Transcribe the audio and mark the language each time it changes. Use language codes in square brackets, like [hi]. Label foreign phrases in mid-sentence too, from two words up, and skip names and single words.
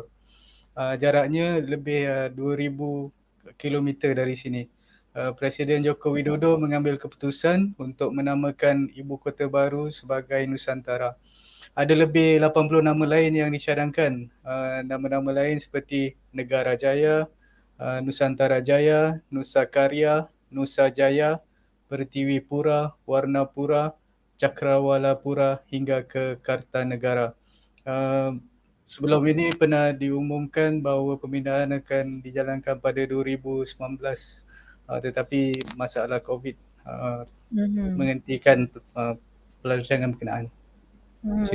[ms] Jaraknya lebih 2,000 kilometer dari sini. Presiden Joko Widodo mengambil keputusan untuk menamakan ibu kota baru sebagai Nusantara. Ada lebih 80 nama lain yang dicadangkan. Nama-nama lain seperti Negara Jaya, Nusantara Jaya, Nusa Karya, Nusa Jaya, Pertiwi Pura, Warna Pura, Cakrawala Pura hingga ke Kartanegara. Sebelum ini pernah diumumkan bahawa pemindahan akan dijalankan pada 2019, tetapi masalah COVID Mhm. menghentikan pelancangan berkenaan. Dan